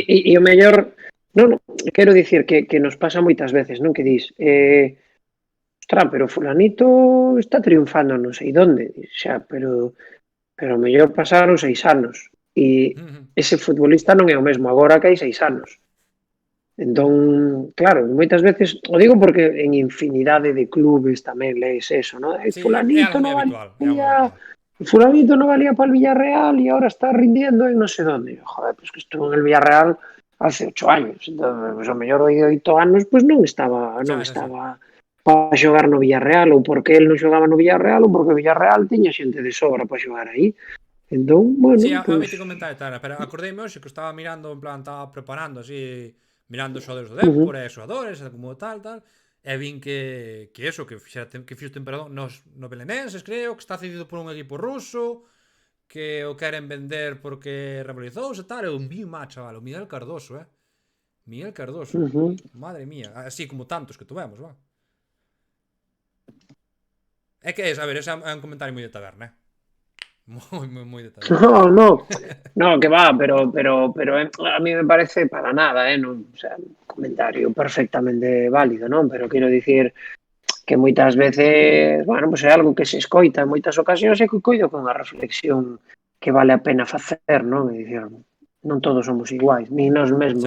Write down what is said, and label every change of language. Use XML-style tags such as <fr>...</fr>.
<gl>e o mellor non, quero dicir que nos pasa moitas veces, non, que dis ostras, pero fulanito está triunfando non sei donde, xa, pero o mellor pasaron 6 anos e ese futbolista non é o mesmo agora que hai 6 anos. Entón, claro, moitas veces o digo porque en infinidade de clubes tamén lees eso, non? Sí, é Fulanito algo moi non habitual.</gl> <es>Fulanito no valía para el Villarreal y ahora está rindiendo en no sé dónde. Joder, pues que estuvo en el Villarreal hace 8 años.</es> <gl>Entonces, pues, o mellor de 8 anos pues non estaba para xogar no Villarreal ou porque el non xogaba no Villarreal ou porque o Villarreal tiña xente de sobra para xogar aí. Entón, bueno, Sí, a mí pois... te comentaré, Tara, pero acordeime hoxe que estaba mirando, en plan, estaba preparando así, mirando os xogadores do Depor, e os xogadores, e como tal, e vin que eso, que fixo temporada no Belenenses, creo, que está cedido por un equipo ruso, que o queren vender porque revalorizouse e tal, e un vi má, chaval, o Miguel Cardoso, Miguel Cardoso. -huh.</gl> <es>Madre mía, así como tantos que tuvemos, va.</es> <gl>É que a ver, ese é un comentario moi de taberna, moi de taberna.</gl> <es>No, no, no, que va, pero a mí me parece para nada, non, o sea, un comentario perfectamente válido, non?</es> <gl>Pero quero dicir que moitas veces, bueno, pues é algo que se escoita en moitas ocasións e que coido con a reflexión que vale a pena facer, non? É dicir, non todos somos iguais, nin nós mesmos,</gl>